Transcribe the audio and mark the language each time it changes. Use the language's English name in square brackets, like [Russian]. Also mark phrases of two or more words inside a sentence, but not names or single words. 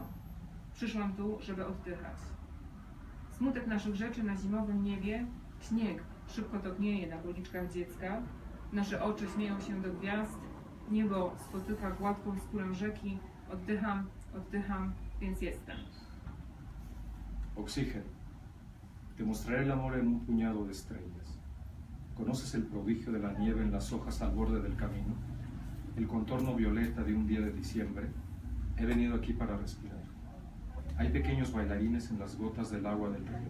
[Polish] Przyszłam tu, żeby oddychać. Smutek naszych rzeczy na zimowym niebie, śnieg szybko topnieje na policzkach dziecka, nasze oczy śmieją się do gwiazd, niebo spotyka gładką skórę rzeki, oddycham, więc jestem. [Spanish] Oxígeno. Te mostraré el amor en un puñado de estrellas. ¿Conoces el prodigio de la nieve en las hojas al borde del camino? El contorno violeta de un día de diciembre. He venido aquí para respirar. Hay pequeños bailarines en las gotas del agua del río.